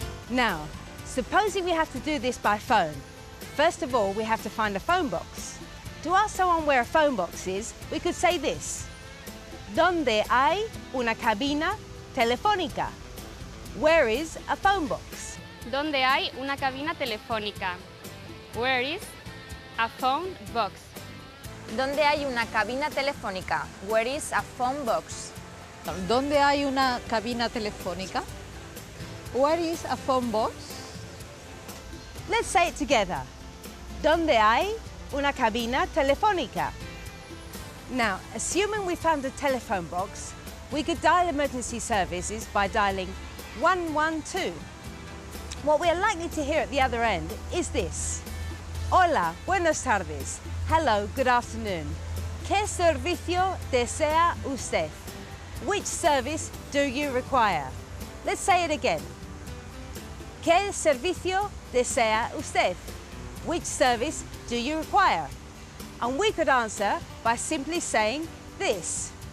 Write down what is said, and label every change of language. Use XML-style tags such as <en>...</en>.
<en>Now, supposing we have to do this by phone. First of all, we have to find a phone box. To ask someone where a phone box is, we could say this.</en> <es>¿Dónde hay una cabina telefónica?</es> <en>Where is a phone box?</en> <es>¿Dónde hay una cabina telefónica?</es> <en>Where is a phone box?</en> <es>¿Dónde hay una cabina telefónica?</es> <en>Where is a phone box?</en> <es>¿Dónde hay una cabina telefónica?</es> <en>Where is a phone box? Let's say it together.</en> <es>¿Dónde hay una cabina telefónica?</es> <en>Now, assuming we found a telephone box, we could dial emergency services by dialing 112. What we are likely to hear at the other end is this.</en> <es>Hola, buenas tardes.</es> <en>Hello, good afternoon.</en> <es>¿Qué servicio desea usted?</es> <en>Which service do you require? Let's say it again.</en> <es>¿Qué servicio desea usted?</es> <en>Which service do you require? And we could answer by simply saying this.</en>